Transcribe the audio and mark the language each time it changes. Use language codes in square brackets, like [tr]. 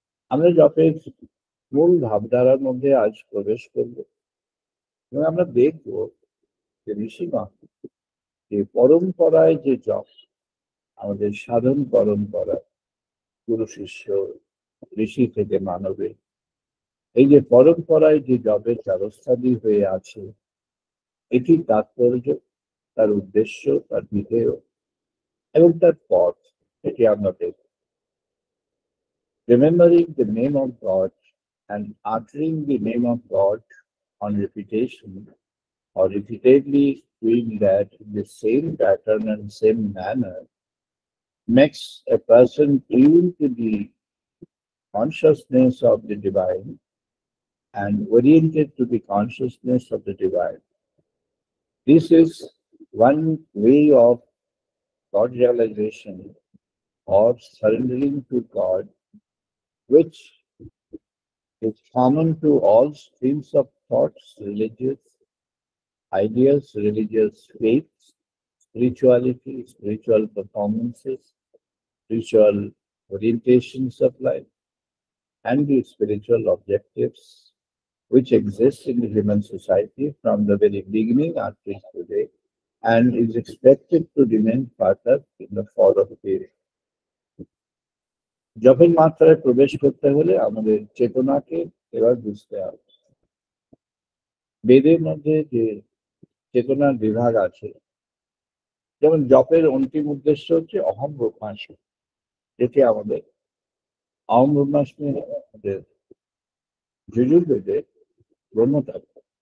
[bn] আমরা জপের মূল ভাবধারার মধ্যে আজ প্রবেশ করব এবং আমরা দেখব যে ঋষিগণ যে পরম্পরায় যে জপ, আমাদের সাধন পরম্পরা, গুরু শিষ্য, ঋষি থেকে মানবে, এই যে পরম্পরায় যে জপের ব্যবস্থাদি হয়ে আছে, এটির তাৎপর্য, তার উদ্দেশ্য, তার বিধেয় এবং তার পথ, এটি আমরা দেখব। [en] Remembering the name of God and uttering the name of God on repetition, or repeatedly doing that in the same pattern and same manner, makes a person tune to the consciousness of the divine and oriented to the consciousness of the divine. This is one way of God realization or surrendering to God, which is common to all streams of thoughts, religious ideas, religious faiths, spirituality, spiritual performances, spiritual orientations of life, and the spiritual objectives which exist in the human society from the very beginning until today, and is expected to remain further in the follow period. [bn] জপের মাত্রায় প্রবেশ করতে হলে আমাদের চেতনাকে এবার বুঝতে হবে। বেদের মধ্যে যে চেতনার বিভাগ আছে, যেমন জপের অন্তিম উদ্দেশ্য হচ্ছে অহম ব্রহ্মাস্মি, যেটি আমাদের অহম ব্রহ্মাস্মি আমাদের যজুর্বেদের ব্রহ্মতত্ত্ব।